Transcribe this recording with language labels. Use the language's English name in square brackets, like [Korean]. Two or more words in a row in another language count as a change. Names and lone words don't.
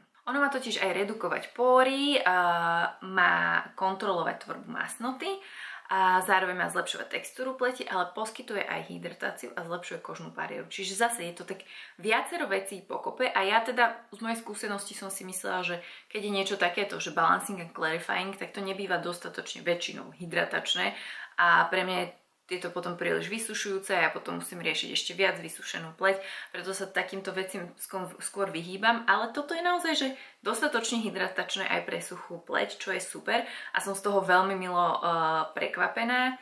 [Slovak] Ono má totiž aj redukovať pory, má kontrolovať tvorbu masnoty, a zároveň má zlepšovať textúru pleti, ale poskytuje aj hydratáciu a zlepšuje kožnú bariéru. Čiže zase je to tak viacero vecí pokope a ja teda z mojej skúsenosti som si myslela, že keď je niečo takéto, že [English] balancing and clarifying, [Slovak] tak to nebýva dostatočne väčšinou hydratačné a pre mňa je to potom príliš vysušujúce a ja potom musím riešiť ešte viac vysušenú pleť, preto sa takýmto veciam skôr vyhýbam, ale toto je naozaj že dostatočne hydratačné aj pre suchú pleť, čo je super a som z toho veľmi milo prekvapená.